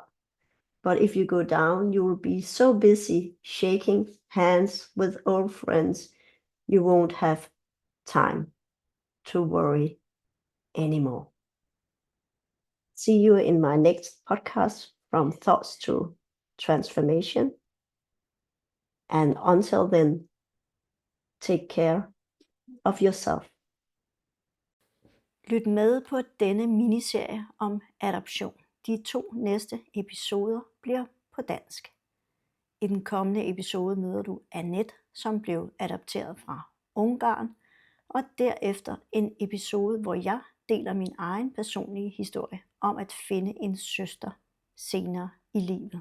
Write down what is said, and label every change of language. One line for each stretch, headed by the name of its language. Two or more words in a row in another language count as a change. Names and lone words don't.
English: But if you go down, you will be so busy shaking hands with old friends, you won't have time to worry anymore. See you in my next podcast, From Thoughts to Transformation. And until then, take care of yourself.
Danish: Lyt med på denne miniserie om adoption. De 2 næste episoder bliver på dansk. I den kommende episode møder du Annette, som blev adopteret fra Ungarn, og derefter en episode, hvor jeg deler min egen personlige historie om at finde en søster senere i livet.